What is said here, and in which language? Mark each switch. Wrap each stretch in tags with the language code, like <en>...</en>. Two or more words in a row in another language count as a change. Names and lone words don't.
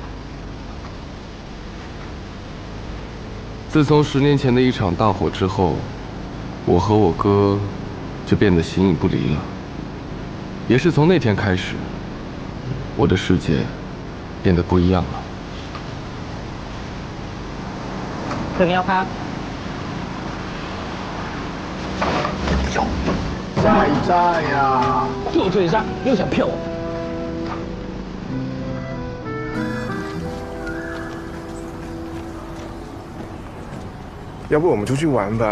<zh>自從10年前的一場大火之後，我和我哥就變得形影不離了。也是從那天開始，我的世界變得不一樣了。</zh> <th>ถึงแล้วครับ</th> <zh>在呀！就嘴上又想骗我。要不我們出去玩吧？</zh>